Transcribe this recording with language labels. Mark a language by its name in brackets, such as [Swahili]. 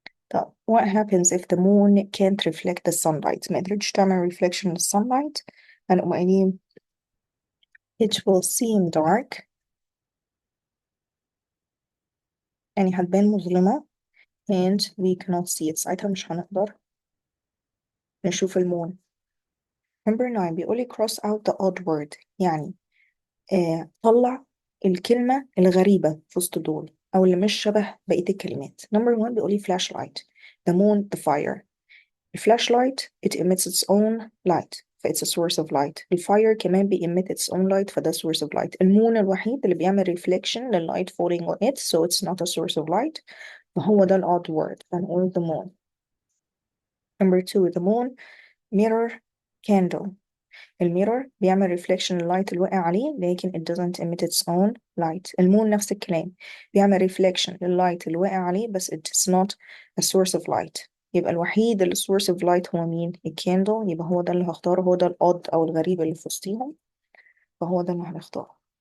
[Arabic] طب [English] what happens if the moon can't reflect the sunlight؟ [Arabic] ما قدرتش تعمل reflection للsunlight، هنقوم قايلين [English] it will seem dark، [Arabic] يعني هتبان مظلمة [English] and we cannot see it، [Arabic] ساعتها مش هنقدر نشوف المون. number 9 بيقولي cross out the odd word، يعني طلع الكلمة الغريبة في وسط دول أو اللي مش شبه بقية الكلمات. [English] number 1 [Arabic] بيقولي [English] flashlight، the moon the fire. الفلاشلايت it emits its own light ف it's a source of light. الفاير كمان بي emit its own light فده source of light. المون الوحيد اللي بيعمل reflection للlight falling on it so it's not a source of light، فهو ده ال odd word فنقول the moon. number 2 the moon mirror candle. [Arabic] الميرور بيعمل reflection لللايت اللي واقع عليه لكن [English] it doesn't emit its own light. [Arabic] المون نفس الكلام بيعمل reflection لللايت اللي واقع عليه بس [English] it is not a source of light. [Arabic] يبقى الوحيد اللي source of light هو مين؟ الكاندل، يبقى هو ده اللي هختاره، هو ده الأود أو الغريب اللي في وسطيهم، فهو ده اللي هنختاره.